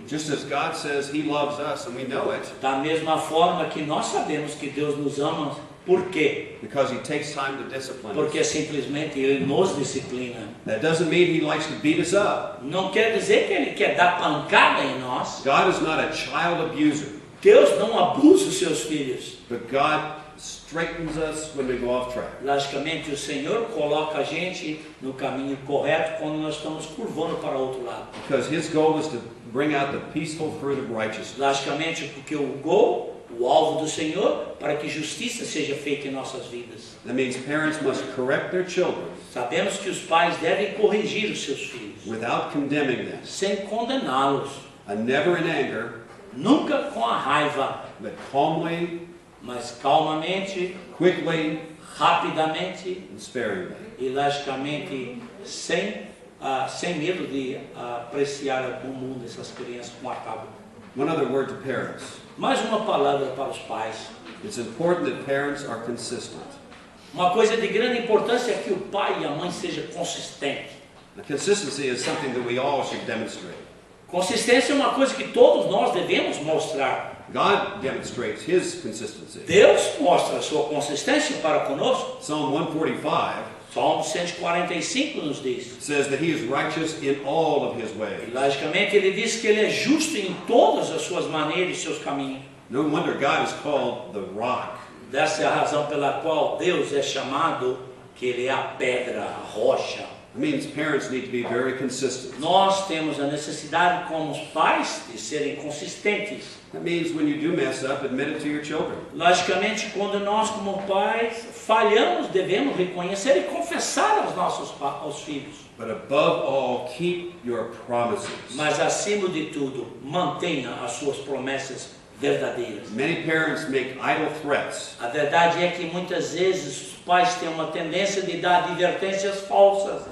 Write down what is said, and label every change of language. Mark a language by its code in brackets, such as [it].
[en] just as God says He loves us, and we know it, [pt] Da mesma forma que nós sabemos que Deus nos ama, por quê? [en] because He takes time to discipline us. [pt] Porque simplesmente Ele nos disciplina. [en] That doesn't mean He likes to beat us up. [pt] Não quer dizer que Ele quer dar pancada em nós. [en] God is not a child abuser, [pt] Deus não abusa os seus filhos. [en] but God straightens us when we go off track. [pt] Logicamente, o Senhor coloca a gente no caminho correto quando nós estamos curvando para o outro lado. [en] Because His goal is to bring out the peaceful fruit of righteousness. [pt] Logicamente, porque o alvo do Senhor, para que justiça seja feita em nossas vidas. [en] That means parents must correct their children [pt] Sabemos que os pais devem corrigir os seus filhos, [en] without condemning them, [pt] sem condená-los, [en] and never in anger, [pt] nunca com a raiva, [en] but calmly, [pt] mas calmamente, [en] quickly, [pt] rapidamente [en] and sparingly. [pt] e logicamente sem medo de apreciar o mundo dessas crianças com a cabo. [en] One other word to parents. [pt] Mais uma palavra para os pais. [en] It's important that parents are consistent. [pt] Uma coisa de grande importância é que o pai e a mãe sejam consistentes. [en] Now, consistency is something that we all should demonstrate. [pt] Consistência é uma coisa que todos nós devemos mostrar. [en] God demonstrates His consistency. [pt] Deus mostra a sua consistência para conosco. [en] Psalm 145 [pt] Salmo 145 nos diz. [en] says that He is righteous in all of His [pt] E [en] ways. [pt] logicamente ele diz que ele é justo em todas as suas maneiras e seus caminhos. [en] No wonder God is called the rock. [pt] Dessa é a razão pela qual Deus é chamado que ele é a pedra, a rocha. [en] It means parents need to be very consistent. [pt] Nós temos a necessidade como pais de serem consistentes. [en] That means when you do mess up, admit it to your children. [pt] Logicamente, quando nós como pais falhamos, devemos reconhecer e confessar aos filhos. [en] But above all, keep your promises. [pt] Mas acima de tudo, mantenha as suas promessas verdadeiras. [en] Many parents make idle threats. [pt] A verdade é que muitas vezes os pais têm uma tendência de dar advertências falsas.